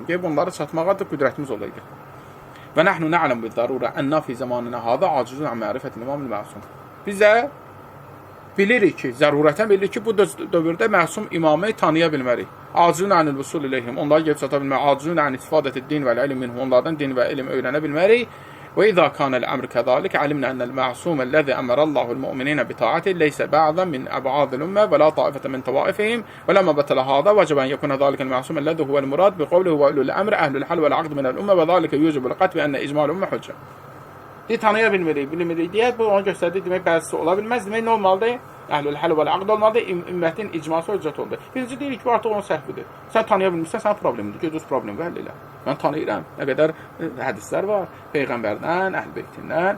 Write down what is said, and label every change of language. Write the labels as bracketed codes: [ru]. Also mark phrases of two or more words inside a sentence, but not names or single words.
[az] Gəlib onları çatmağa da qüdrətimiz olaydı. [ar] ونحن نعلم بالضرورة أنا في زماننا هذا عاجزون عن معرفة الإمام المعصوم. [az] Biz də bilirik ki, zərurətən bilirik ki, bu dövrdə məsum imamı tanıya bilmərik. [ar] عاجزون عن الوصول إليهم. [az] Onları gəlib çata bilmərik. [ar] عاجزون عن استفادة الدين والعلم منهم. [az] Onlardan din və elm öyrənə bilmərik. [ar] وإذا كان الأمر كذلك علمنا أن المعصوم الذي أمر الله المؤمنين بطاعته ليس بعضا من أبعاد الأمة ولا طائفة من طوائفهم ولما بطل هذا وجب أن يكون ذلك المعصوم الذي هو المراد بقوله وأولو الأمر أهل الحل والعقد من الأمة وذلك يوجب القطع بأن إجماع الأمة حجة. [az] Tanıya bilmirik deyə bu onu göstərdi. Demək bəzisi ola bilməz. Demək nə olmalıdır? [ar] أهل الحل والعقد [az] olmalıdır. Ümmətin icması höccət oldu. Birinci deyirik ki, artıq onun səhvidir. Sən tanıya bilmirsən, sənin problemindir. Göz problemi həll elə. Mən tanıyıram. Nə qədər hədislər var peyğəmbərdən, əhl-beytindən.